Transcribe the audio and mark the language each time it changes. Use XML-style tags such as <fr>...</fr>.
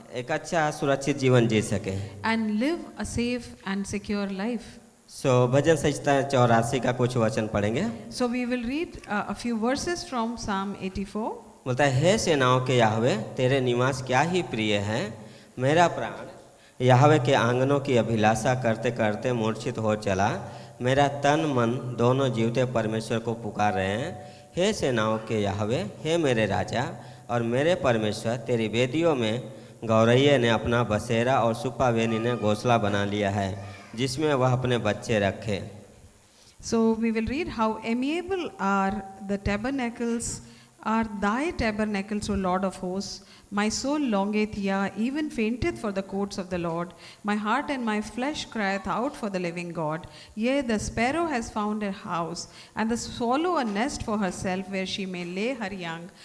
<hi>एक अच्छा सुरक्षित जीवन जी सके।</hi> <en>and live a safe and secure life.</en> <hi>सो भजन संहिता 84 का कुछ वचन पढ़ेंगे।</hi> <en>So we will read a few verses from Psalm 84.</en> <hi>बोलता है, हे सेनाओं के याहवे तेरे निवास क्या ही प्रिय है, मेरा प्राण याहवे के आंगनों की अभिलाषा करते करते मूर्छित हो चला, मेरा तन मन दोनों जीवते परमेश्वर को पुकार रहे हैं। हे सेनाओं के याहवे, हे मेरे राजा और मेरे परमेश्वर, तेरी वेदियों में गौरैया ने अपना बसेरा और सुप्पावेनी ने घोंसला बना लिया है, जिसमें वह अपने बच्चे रखे।</hi> <en>So we will read, how amiable are the tabernacles, are thy tabernacles, O Lord of hosts. My soul longeth, yea, even fainteth for the courts of the Lord. My heart and my flesh crieth out for the living God. Yea, the sparrow has found a house, and the swallow a nest for herself, where she may lay her young.</en>